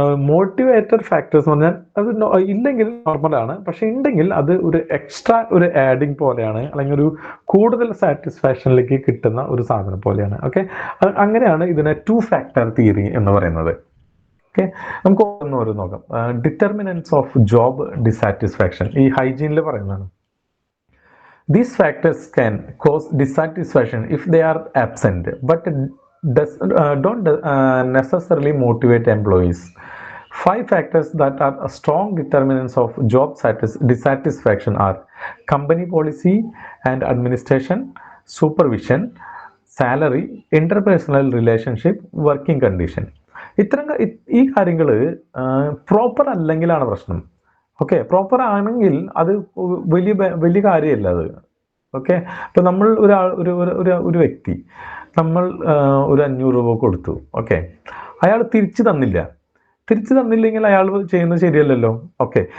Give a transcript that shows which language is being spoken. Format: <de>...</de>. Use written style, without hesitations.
<ml>Motivator factors എന്ന് പറഞ്ഞാൽ അത് ഇല്ലെങ്കിൽ നോർമലാണ്, പക്ഷെ ഉണ്ടെങ്കിൽ അത് ഒരു എക്സ്ട്രാ ഒരു ആഡിങ് പോലെയാണ്, അല്ലെങ്കിൽ ഒരു കൂടുതൽ സാറ്റിസ്ഫാക്ഷനിലേക്ക് കിട്ടുന്ന ഒരു സാധനം പോലെയാണ്. ഓക്കെ. അങ്ങനെയാണ് ഇതിനെ 2 ഫാക്ടർ തിയറി എന്ന് പറയുന്നത്. ഓക്കെ. നമുക്ക് ഓരോന്ന് നോക്കാം. ഡിറ്റർമിനൻസ് ഓഫ് ജോബ് ഡിസാറ്റിസ്ഫാക്ഷൻ ഈ ഹൈജീനിൽ പറയുന്നതാണ്.</ml> <en>These factors can cause dissatisfaction if they are absent, but don't necessarily motivate employees. 5 factors that are strong determinants of job dissatisfaction are company policy and administration, supervision, salary, interpersonal relationship, working condition.</en> <ml>ഈ കാര്യങ്ങൾ proper അല്ലെങ്കിലാണ് പ്രശ്നം. Okay. Proper ആണെങ്കിൽ അത് വലിയ കാര്യമല്ല അത്. Okay. ഇപ്പൊ നമ്മൾ ഒരു വ്യക്തി നമ്മൾ ഒരു 500 രൂപ കൊടുത്തു. ഓക്കെ. അയാൾ തിരിച്ചു തന്നില്ലെങ്കിൽ അയാൾ ചെയ്യുന്നത് ശരിയല്ലല്ലോ. ഓക്കെ.</ml>